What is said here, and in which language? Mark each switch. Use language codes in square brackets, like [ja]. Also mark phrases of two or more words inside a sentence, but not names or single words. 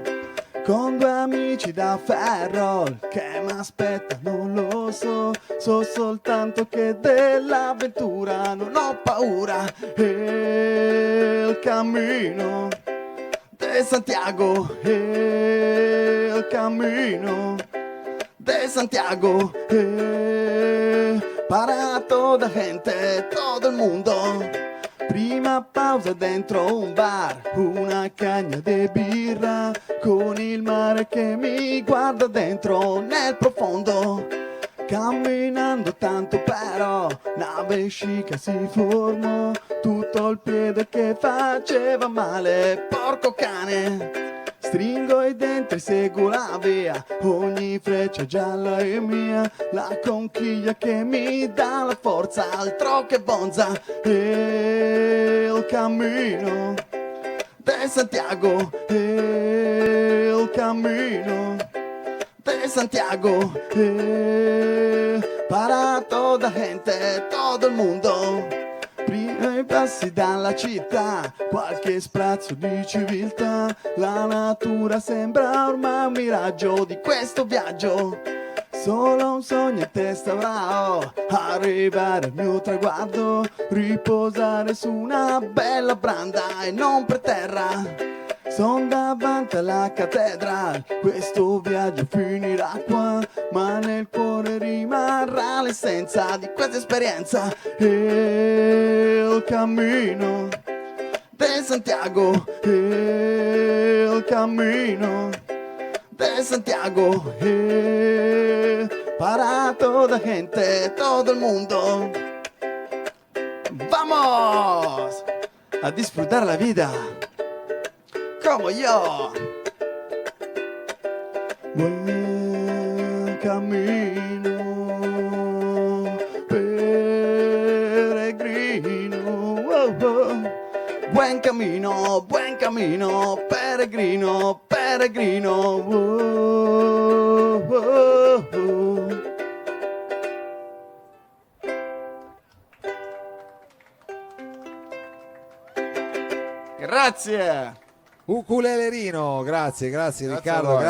[it] Con due amici da ferro, che mi aspetta non lo so, so soltanto che dell'avventura non ho paura. E il cammino de Santiago, e il cammino de Santiago, [es] para toda gente, todo el mundo. [it] Prima pausa dentro un bar, una cagna di birra, con il mare che mi guarda dentro nel profondo. Camminando tanto però, una vescica si formò, tutto il piede che faceva male, porco cane. Stringo i denti e seguo la via, ogni freccia gialla è mia, la conchiglia che mi dà la forza, altro che bonza. E il cammino de Santiago, e il cammino de Santiago, [es] para toda gente, [it] todo il mondo. Prima i passi dalla città, qualche sprazzo di civiltà, la natura sembra ormai un miraggio di questo viaggio. Solo un sogno in testa avrò, arrivare al mio traguardo, riposare su una bella branda e non per terra. Son davanti alla cattedrale, questo viaggio finirà qua, ma nel cuore rimarrà l'essenza di questa esperienza. E il cammino de Santiago, e il cammino de Santiago, [es] para toda gente, todo el mundo. ¡Vamos! A disfrutar la vida como yo. Buen camino, peregrino. Oh, oh. Buen camino, peregrino, peregrino. Oh, oh, oh. Grazie. [it] Ukulelerino, grazie Riccardo, a voi.